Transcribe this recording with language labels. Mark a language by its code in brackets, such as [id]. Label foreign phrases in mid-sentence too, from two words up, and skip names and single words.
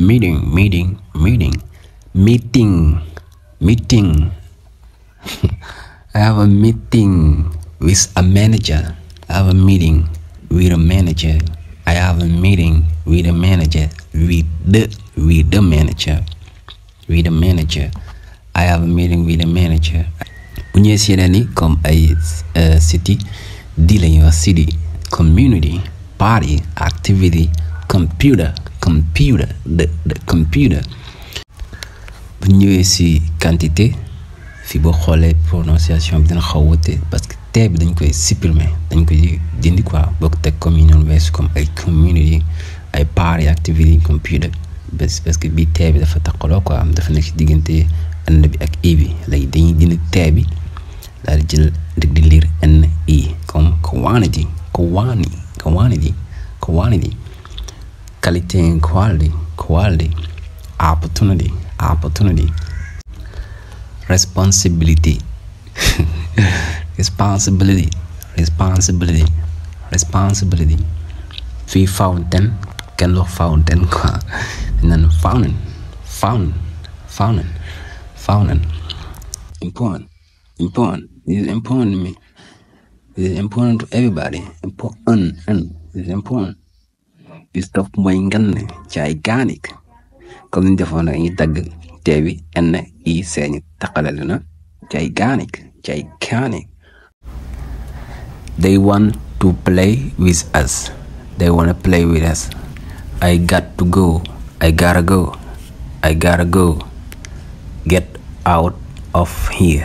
[en] I have a meeting with a manager. I have a meeting with a manager. I have a meeting with a manager. With the manager. I have a meeting with a manager. [wo] Bu ñëwee si yeneen yi comme ay city di la ñuy wax city, community, party, activity, computer, [en] the computer. [wo] Bu ñëwee si quantité fi boo xoolee prononciation bi dina xaw wute [fr] parce que [wo] tee bi dañ koy supprimer, dañ koy dindi quoi boo ko teg comme union wees comme ay community, ay party, activity, computer [fr] parce que [wo] bii tee bi dafa taqaloo quoi dafa nekk ci diggante n bi ak i bi léegi dañuy dindi tee bi daal di jël di lire n i comme quantity, qualité [en] and quality, opportunity, responsibility. [wo] Fii fountain kenn wax fountain quoi nan fountain. [en] Important. This is important to me. This is important to everybody. Important. This is important. This stuff [wo] mooy ngan [en] gigantic. [wo] Comme ni defoon na ñu dagg tee bi n i seeni taqalal na gigantic. [en] They want to play with us. I got to go. I gotta go. Get out of here.